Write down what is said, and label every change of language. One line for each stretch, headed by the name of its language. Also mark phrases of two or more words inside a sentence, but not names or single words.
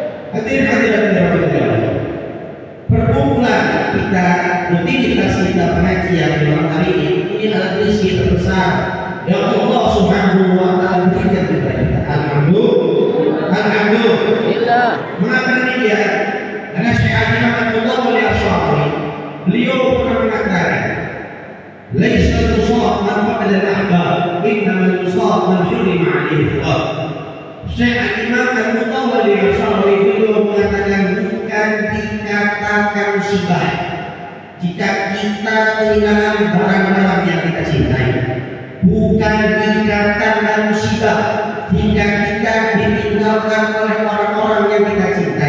Indonesian: Hadirin perkumpulan kita, rutinitas kita pengajian di malam hari ini adalah rezeki terbesar yang Allah
Arabic: سبحانه وتعالى
Indonesian: berikan kepada kita. Alhamdulillah. Mengapa demikian? Karena Syekh Imam Abdullah Al-Asy'ari beliau pernah mengatakan,
Arabic: "ليس المصاب من فقد الأحباب إنما المصاب من حرم عليه الثواب."
Indonesian: Syekh Imam Abdullah Al-Asy'ari beliau mengatakan bukan dikatakan musibah jika kita kehilangan barang-barang yang kita cintai, bukan dikatakan musibah jika kita ditinggalkan oleh orang-orang yang kita cintai.